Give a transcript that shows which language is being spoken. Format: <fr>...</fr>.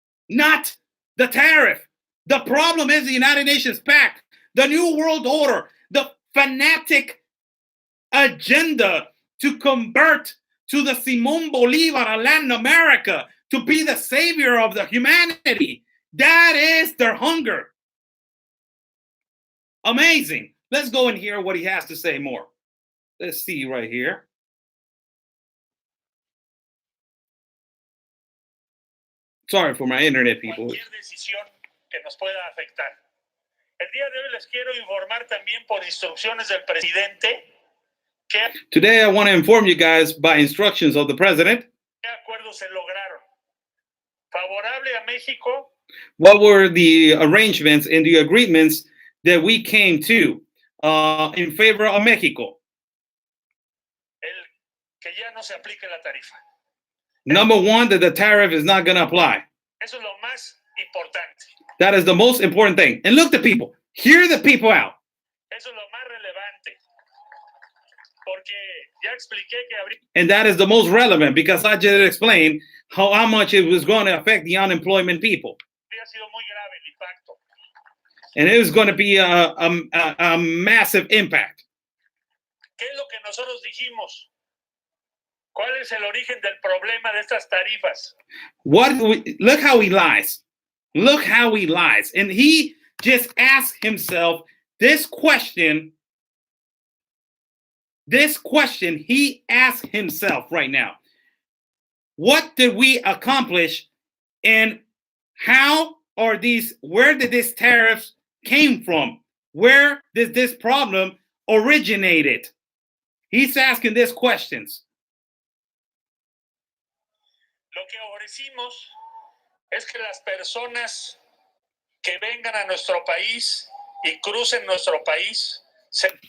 <en>Not the tariff. The problem is the United Nations Pact, the New World Order, the fanatic agenda to convert to the Simón Bolívar of Latin America, to be the savior of the humanity. That is their hunger. Amazing. Let's go and hear what he has to say more. Let's see right here. Sorry for my internet, people.</en> <es>Cualquier decisión que nos pueda afectar. El día de hoy les quiero informar también por instrucciones del presidente que</es> <en>Today I want to inform you guys by instructions of the president.</en> <es>¿qué acuerdos se lograron? Favorable a México.</es> <en>What were the arrangements and the agreements that we came to in favor of Mexico?</en> <es>El que ya no se aplique la tarifa.</es> <en>Number one, that the tariff is not going to apply.</en> <es>Eso es lo más importante.</es> <en>That is the most important thing. And look the people. Hear the people out.</en> <es>Eso es lo más relevante. Porque ya expliqué que habría</es> <en>And that is the most relevant because I just explained how much it was going to affect the unemployment people.</en> <es>sido muy grave el impacto.</es> <en>And it was going to be a massive impact.</en> <es>¿Qué es lo que nosotros dijimos? ¿Cuál es el origen del problema de estas tarifas?</es> <en>Look how he lies. Look how he lies. And he just asked himself this question. This question he asked himself right now. What did we accomplish, and how are these, where did these tariffs came from? Where did this problem originated? He's asking these questions.</en> <es>Lo que ofrecimos es que las personas que vengan a nuestro país y crucen nuestro país se...</es>